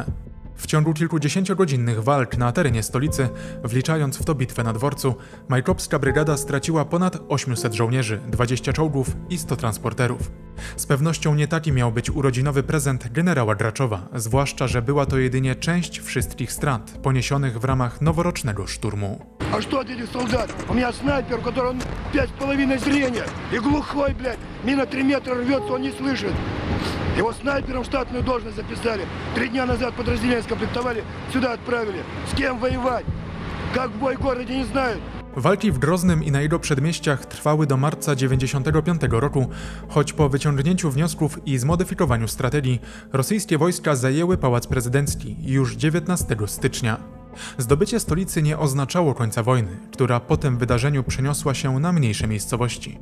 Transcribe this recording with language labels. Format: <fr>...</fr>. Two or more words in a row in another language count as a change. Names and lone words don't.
<pl>W ciągu kilkudziesięciogodzinnych walk na terenie stolicy, wliczając w to bitwę na dworcu, Majkopska Brygada straciła ponad 800 żołnierzy, 20 czołgów i 100 transporterów. Z pewnością nie taki miał być urodzinowy prezent generała Graczowa, zwłaszcza, że była to jedynie część wszystkich strat poniesionych w ramach noworocznego szturmu.</pl> <ru>А что от этих солдат? У меня снайпер, у которого 5,5 зрения. И глухой, блядь. Мина 3 метра рвется, он не слышит. Его снайпером в штатную должность записали. 3 дня назад подразделение скомплектовали, сюда отправили. С кем воевать? Как в бой в городе, не знают.</ru> <pl>Walki w Groznym i na jego przedmieściach trwały do marca 1995 roku, choć po wyciągnięciu wniosków i zmodyfikowaniu strategii rosyjskie wojska zajęły Pałac Prezydencki już 19 stycznia. Zdobycie stolicy nie oznaczało końca wojny, która po tym wydarzeniu przeniosła się na mniejsze miejscowości.</pl>